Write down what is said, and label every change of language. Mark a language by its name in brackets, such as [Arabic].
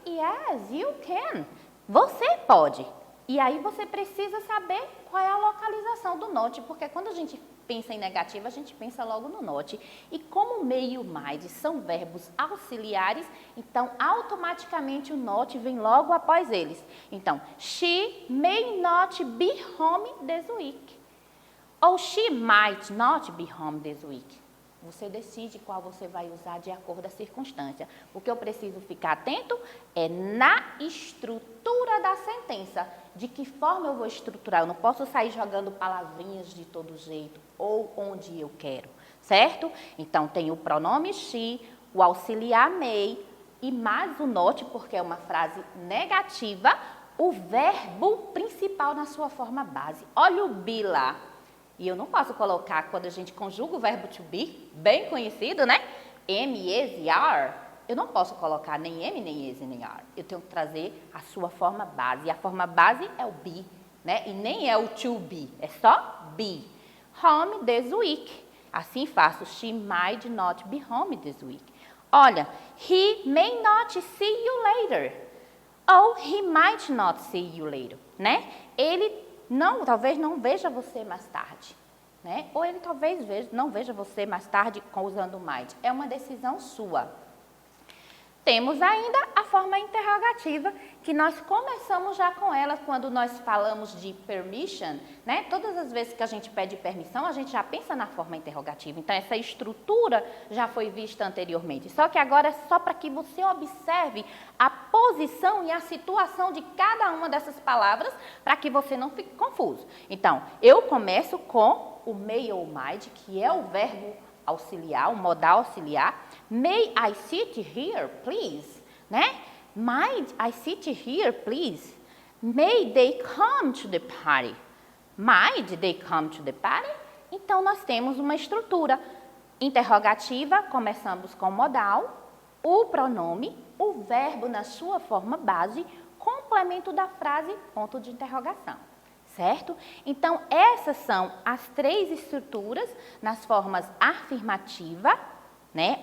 [English] Yes, you can. [Portuguese] Você pode. E aí você precisa saber qual é a localização do not, porque quando a gente pensa em negativa, a gente pensa logo no not. E como may e o might são verbos auxiliares, então automaticamente o not vem logo após eles. Então, [English] she may not be home this week. [Portuguese] Ou [English] she might not be home this week. [Portuguese] Você decide qual você vai usar de acordo com a circunstância. O que eu preciso ficar atento é na estrutura da sentença. De que forma eu vou estruturar? Eu não posso sair jogando palavrinhas de todo jeito ou onde eu quero, certo? Então, tem o pronome she, o auxiliar may e mais o not, porque é uma frase negativa, o verbo principal na sua forma base. Olha o be lá. E eu não posso colocar, quando a gente conjuga o verbo to be, bem conhecido, né? M, is e are. Eu não posso colocar nem M, nem is, nem are. Eu tenho que trazer a sua forma base. E a forma base é o be, né? E nem é o to be, é só be. [English] Home this week. [Portuguese] Assim faço. [English] She might not be home this week. [Portuguese] Olha, [English] he may not see you later. [Portuguese] Ou [English] he might not see you later, [Portuguese] né? Ele talvez não veja você mais tarde, né? Ou ele talvez não veja você mais tarde usando o might. É uma decisão sua. Temos ainda a forma interrogativa, que nós começamos já com ela quando nós falamos de permission, né? Todas as vezes que a gente pede permissão, a gente já pensa na forma interrogativa. Então, essa estrutura já foi vista anteriormente. Só que agora é só para que você observe a posição e a situação de cada uma dessas palavras, para que você não fique confuso. Então, eu começo com o may ou might, que é o verbo auxiliar, o modal auxiliar. [English] May I sit here, please? [Portuguese] Né? [English] Might I sit here, please? May they come to the party? Might they come to the party? [Portuguese] Então, nós temos uma estrutura interrogativa, começamos com o modal, o pronome, o verbo na sua forma base, complemento da frase, ponto de interrogação. Certo? Então, essas são as três estruturas nas formas afirmativa, né?